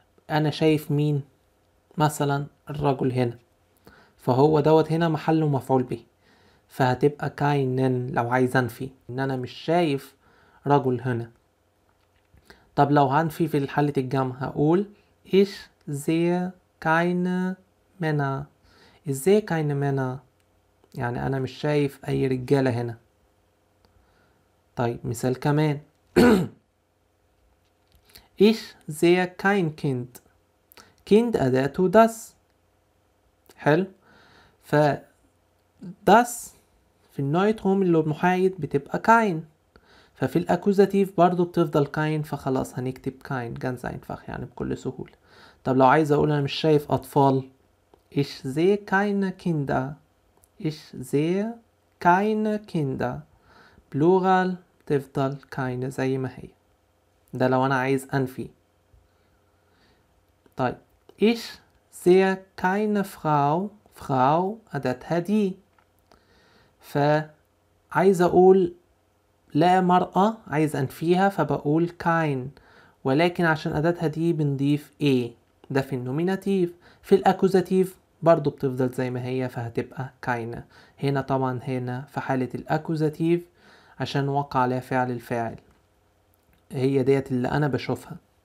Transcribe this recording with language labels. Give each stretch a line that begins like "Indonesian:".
Arabic: انا شايف مين؟ مثلا الرجل هنا، فهو دوت هنا محله مفعول به، فهتبقى كاينن لو عايز انفي ان انا مش شايف رجل هنا. طب لو هنفي في حالة الجمع هقول
German: ich sehe keine Männer.
Arabic: ازاي
German: keine Männer؟
Arabic: يعني انا مش شايف اي رجالة هنا. طيب مثال كمان
German: ich sehe kein Kind. kind
Arabic: أداته
German: das.
Arabic: حلو، ف das في النويتروم اللي هو المحايد بتبقى kein، ففي الأكوزاتيف برضو بتفضل kein، فخلاص هنكتب
German: kein ganz einfach
Arabic: يعني بكل سهولة. طب لو عايز أقول أنا مش شايف أطفال
German: ich sehe keine Kinder. ich sehe keine Kinder
Arabic: بلورال تفضل keine زي ما هي، ده لو أنا عايز أنفي. طيب
German: ich sehe keine Frau. Frau
Arabic: أداتها دي، فعايز اقول لا مرأة، عايز انفيها فبقول كاين، ولكن عشان اداتها دي بنضيف ايه، ده في النوميناتيف. في الاكوزاتيف برضو بتفضل زي ما هي فهتبقى كاينة. هنا طبعا هنا في حالة الاكوزاتيف عشان وقع عليها فعل الفاعل، هي ديت اللي انا بشوفها.